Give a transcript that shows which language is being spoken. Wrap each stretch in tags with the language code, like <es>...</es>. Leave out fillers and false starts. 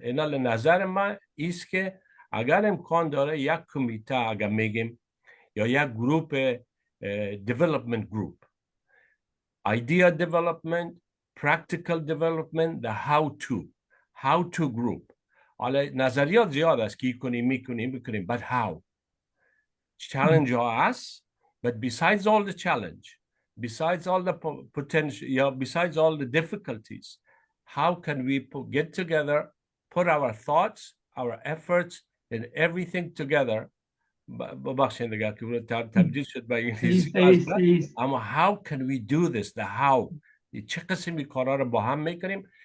<fa>اینال نظر من ایست که اگر امکان داره یک کمیته اگر میگیم یا یک گروپ</fa> <en>development group, idea development, practical development, the how to group.</en> <fa>حالا نظریات زیاد است که میکنیم</fa> <en>but how challenge us, but besides all the challenge, besides all the potential, besides all the difficulties, how can we get together, put our thoughts, our efforts and everything together.</en> <fa>ببخشید دیگه که تبدیل شد به انگلیسی، اما</fa> <en>how can we do this, the how،</en> <fa>چه قسمی کارا رو با هم میکنیم.</fa>